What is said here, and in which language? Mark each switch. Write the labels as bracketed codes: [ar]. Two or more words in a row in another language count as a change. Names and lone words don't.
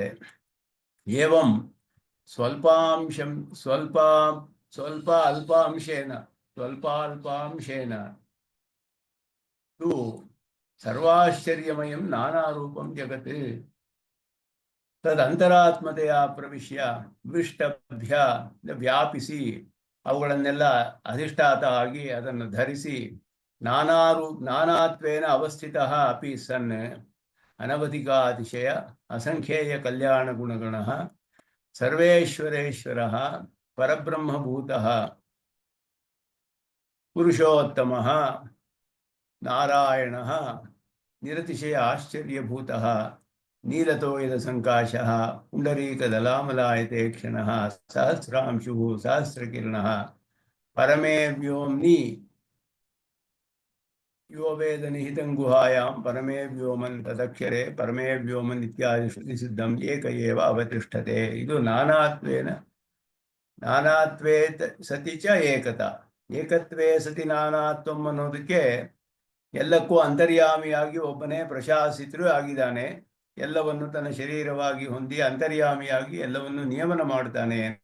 [sa] ಏವಂ ಸ್ವಲ್ಪ ಅಲ್ಪಾಂಶೇನ ಸರ್ವಾಶ್ಚರ್ಯಮಯಂ ನಾನಾರೂಪಂ ಜಗತ್ ತದಂತರಾತ್ಮತೆಯ ಪ್ರವಿಶ್ಯ ವಿಷ್ಟಭ್ಯ [kn] ವ್ಯಾಪಿಸಿ ಅವುಗಳನ್ನೆಲ್ಲ ಅಧಿಷ್ಠಾತ ಆಗಿ ಅದನ್ನು ಧರಿಸಿ [sa] ನಾನಾತ್ವೇನ ಅವಸ್ಥಿತಃ ಅಪಿ ಸನ್ ಅನವಧಿಕಾತಿಶಯ ಅಸಂಖ್ಯೇಯ ಕಲ್ಯಾಣ ಗುಣಗಣಃ ಸರ್ವೇಶ್ವರೇಶ್ವರಃ ಪರಬ್ರಹ್ಮಭೂತಃ ಪುರುಷೋತ್ತಮಃ ನಾರಾಯಣಃ ನಿರತಿಶಯ ಆಶ್ಚರ್ಯಭೂತಃ ನೀಲತೋಯದ ಸಂಕಾಶಃ ಪುಂಡರೀಕದಲಾಮಲಾಯತೆ ಕ್ಷಣಃ ಸಹಸ್ರಾಂಶುಃ ಸಹಸ್ರಕಿರಣಃ ಪರಮೇ ವ್ಯೋಮ್ನಿ ಯೋ ವೇದ ನಿಹಿತಂ ಗುಹಾಯಾಂ ಪರಮೇ ವ್ಯೋಮನ್ ತದಕ್ಷರೆ ಪರಮೇ ವ್ಯೋಮನ್ ಇತ್ಯಾದಿ ಶ್ರುತಿ ಸಿದ್ಧಂ ಏಕ ಏವ ಅವತಿಷ್ಠತೆ. ಇದು ನಾನಾತ್ವೇ ಸತಿ ಚ ಏಕತಾ. ಏಕತ್ವೇ ಸತಿ ನಾನಾತ್ವಂ [kn] ಅನ್ನೋದಕ್ಕೆ ಎಲ್ಲಕ್ಕೂ ಅಂತರ್ಯಾಮಿಯಾಗಿ ಒಬ್ಬನೇ ಪ್ರಶಾಸಿತರು ಆಗಿದ್ದಾನೆ. ಎಲ್ಲವನ್ನು ತನ್ನ ಶರೀರವಾಗಿ ಹೊಂದಿ ಅಂತರ್ಯಾಮಿಯಾಗಿ ಎಲ್ಲವನ್ನು ನಿಯಮನ ಮಾಡ್ತಾನೆ.